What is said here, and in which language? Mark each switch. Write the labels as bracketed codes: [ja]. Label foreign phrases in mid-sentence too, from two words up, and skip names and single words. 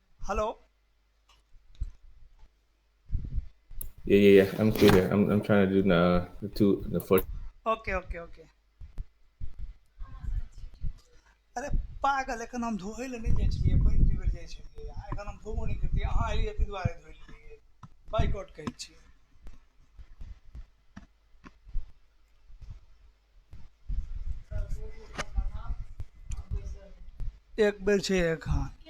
[en] हेलो। Yeah. I'm still here. I'm trying to do the first. okay okay okay. [mai] अरे पागल, एखन हम धोए लए नहीं जाइ छलियै, पानि पीबै लए जाइ छलियै, एखन हम धोबो नहीं करतियै, अहाँ एलियै ताहि दुआरे धोइ लेलियै। बाइकआउट कहै छियै। एक बेर छै एखन।